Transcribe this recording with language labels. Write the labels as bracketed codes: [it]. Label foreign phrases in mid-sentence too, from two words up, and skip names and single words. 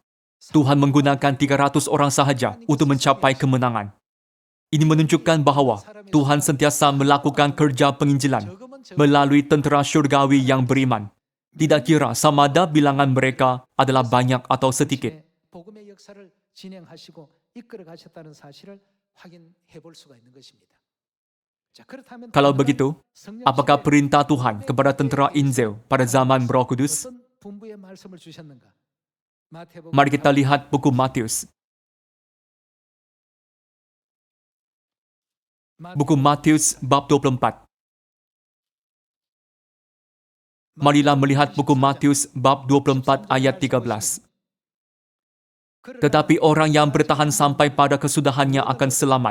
[ms] Tuhan menggunakan 300 orang sahaja untuk mencapai kemenangan. Ini menunjukkan bahwa Tuhan sentiasa melakukan kerja penginjilan melalui tentera syurgawi yang beriman. Tidak kira sama ada bilangan mereka adalah banyak atau sedikit. [ko] 복음의 역사를 진행하시고 이끌어 가셨다는 사실을 확인해 볼 수가 있는 것입니다. 자, 그렇다면 [ms] Kalau begitu, apakah perintah Tuhan kepada tentera Injil pada zaman Roh Kudus? [ko] 어떤 분부의 말씀을 주셨는가? 마태복음 [ms] Mari kita lihat buku Matius. Buku Matius bab 24. Marilah melihat buku Matius bab 24 ayat 13. Tetapi orang yang bertahan sampai pada kesudahannya akan selamat.